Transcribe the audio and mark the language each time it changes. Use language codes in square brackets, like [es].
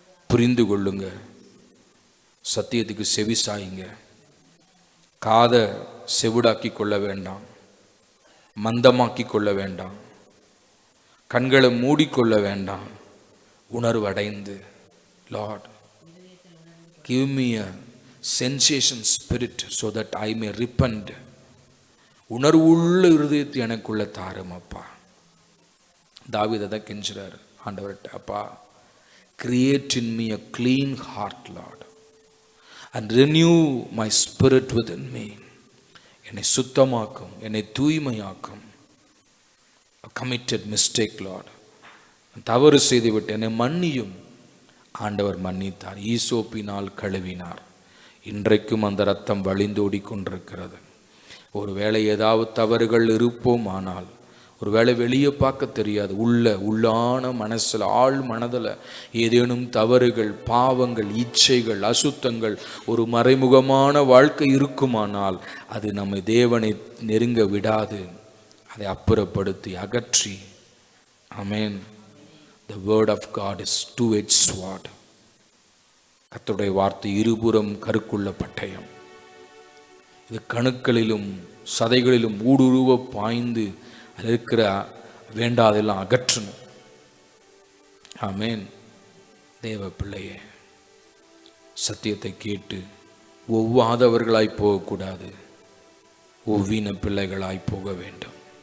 [ta] புரிந்து கொள்ளுங்க, சத்தியத்துக்கு செவி சாயுங்க. காதை செவிடாக்கி கொள்ள வேண்டாம், மந்தமாக்கி கொள்ள வேண்டாம், கண்களை மூடிக்கொள்ள வேண்டாம். உணர்வு அடைந்து, Lord, [en] give me a sensation spirit so that I may repent. [ta] உணர்வுள்ள இருதயத்தை எனக்குள்ள தாரும் அப்பா. தாவீது அதை கெஞ்சுறார் ஆண்டவர்கிட்ட, அப்பா [en] create in me a clean heart Lord and renew my spirit within me. [ta] என்னை சுத்தமாக்கும், என்னை தூய்மையாக்கும். [en] A committed mistake Lord, [ta] தவறு செய்துவிட்டு என்னை மன்னியும். ஆண்டவர் மன்னித்தார், ஈசோப்பினால் கழுவினார். இன்றைக்கும் அந்த இரத்தம் வழிந்தோடி கொண்டிருக்கிறது. ஒருவேளை ஏதாவது தவறுகள் இருப்போமானால், ஒருவேளை வெளியே பார்க்க தெரியாது, உள்ளான மனசில் ஆழ் மனதில் ஏதேனும் தவறுகள், பாவங்கள், இச்சைகள், அசுத்தங்கள், ஒரு மறைமுகமான வாழ்க்கை இருக்குமானால் அது நம்மை தேவனை நெருங்க விடாது. அதை அப்புறப்படுத்தி அகற்றி, ஆமென். [en] The word of God is two-edged sword. [ta] கர்த்தருடைய வார்த்தை இருபுறம் கருக்குள்ள பட்டயம். இது கணுக்களிலும் சதைகளிலும் ஊடுருவ பாய்ந்து அதில் இருக்கிற வேண்டாதெல்லாம் அகற்றணும். ஆமென். தேவ பிள்ளையே, சத்தியத்தை கேட்டு ஒவ்வாதவர்களாய் போகக்கூடாது, ஒவ்வின பிள்ளைகளாய் போக வேண்டும்.